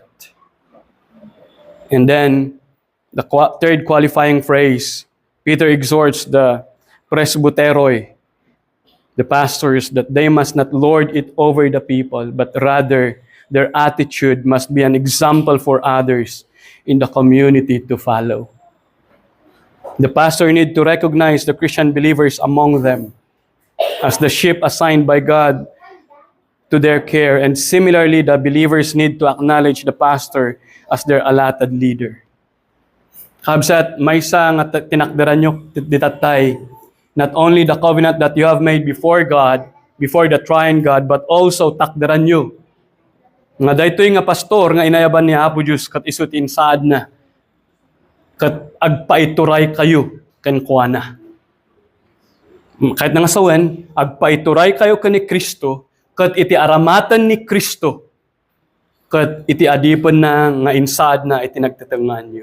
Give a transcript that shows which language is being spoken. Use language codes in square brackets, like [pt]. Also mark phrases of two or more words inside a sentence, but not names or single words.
[en] And then, the third qualifying phrase, Peter exhorts the presbyteroi, the pastors, that they must not lord it over the people, but rather their attitude must be an example for others in the community to follow. The pastor need to recognize the Christian believers among them as the sheep assigned by God to their care, and similarly, the believers need to acknowledge the pastor as their allotted leader. [ilo] Kabsat, may sa nga tinakdaran nyo ditatay, [en] not only the covenant that you have made before God, before the triune God, but also [ilo] takdaran nyo. Nga daytoy nga pastor nga inayaban ni Apo Diyos kat isutin saad na, kat agpaituray kayo ken kuana. Kahit nga sawen, agpaituray kayo ken ni Kristo, kat iti aramatan ni Kristo, kat iti adipon na nga insaad na iti nagtatangan nyo.